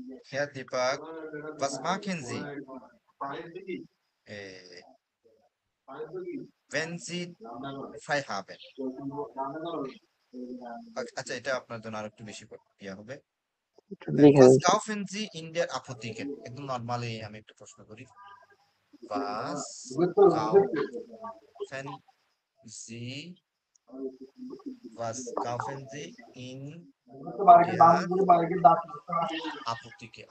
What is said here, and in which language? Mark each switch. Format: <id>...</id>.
<de>Herr Deepak, was machen Sie, äh, wenn Sie frei haben?</de> <bn>আচ্ছা, এটা আপনার জন্য আর একটু বেশি ইয়া হবে। লিখে</bn> <de>Was</de> <bn>দিন sir.</bn> <de>kaufen Sie in der Apotheke?</de> <bn>একদম নর্মালি আমি একটু প্রশ্ন করি।</bn> <de>Was kaufen Sie Was kaufen Sie in der Apotheke?</de>